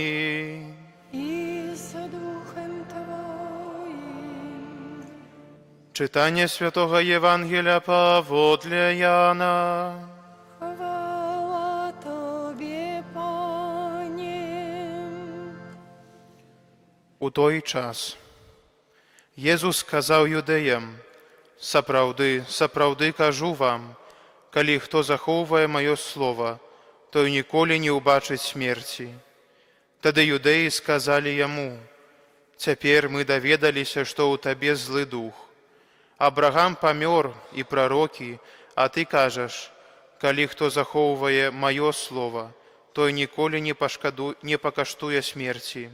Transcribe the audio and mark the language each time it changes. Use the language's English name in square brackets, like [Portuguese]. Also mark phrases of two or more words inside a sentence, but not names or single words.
[Polish] I z duchem Twoim. Czytanie Świętego Ewangelia powodle Jana. Chwała Tobie, Panie. [Ukrainian] У той час Єзус сказав юдеям: [Belarusian] «Сапраўды, сапраўды кажу вам, калі хто захоўвае маё слово, той ніколі не ўбачыць смерці». Тады юдэі сказалі яму: «Цяпер мы даведаліся, што ў табе злы дух. Абрагам памёр і прарокі, а ты кажаш: калі хто захоўвае маё слово, той ніколі не пакаштуе смерці.